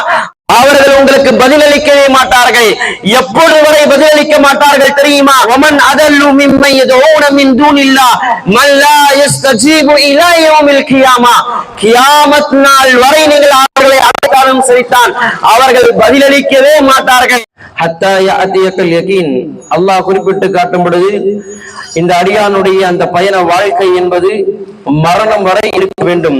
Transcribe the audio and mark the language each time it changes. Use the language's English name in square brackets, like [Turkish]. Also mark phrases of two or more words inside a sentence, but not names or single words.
[Tamil] அவர்கள் உங்களுக்கு பதிலளிக்கவே மாட்டார்கள். எப்பொழுது வரை பதிலளிக்க மாட்டார்கள் தெரியுமா? [Arabic] ومن اضل ممن يدعون من دون الله من لا يستجيب الى يوم القيامه. [Tamil] கியாமத் நாள் வரை நீங்கள் அவர்களை அழைத்தாலும் சரிதான், அவர்கள் பதிலளிக்கவே மாட்டார்கள். [Arabic] حتى يأتيك اليقين. [Tamil] அல்லாஹ் குறிப்பிட்டு காட்டும் பொழுது இந்த அடியானுடைய அந்த பயண வாழ்க்கை என்பது மரணம் வரை இருக்க வேண்டும்.